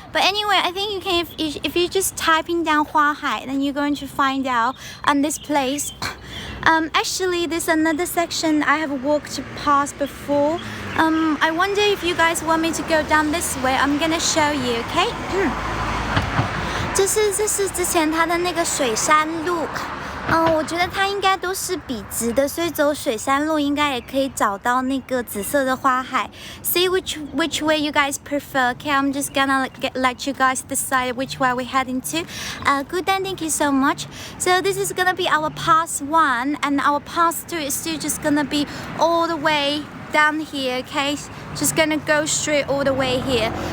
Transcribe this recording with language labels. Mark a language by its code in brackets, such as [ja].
[en] But anyway, I think you can, if you just typing down 花海, then you're going to find out on this place. Actually, there's another section I have walked past before. I wonder if you guys want me to go down this way. I'm gonna show you, okay? [zh] 这是之前它的那个水山路，我觉得它应该都是笔直的，所以走水山路应该也可以找到那个紫色的花海。 [en] See which way you guys prefer? Okay, I'm just gonna let you guys decide which way we're heading to. Good, thank you so much. So this is gonna be our pass 1, and our pass 2 is still just gonna be all the way down here, okay? Just gonna go straight all the way here.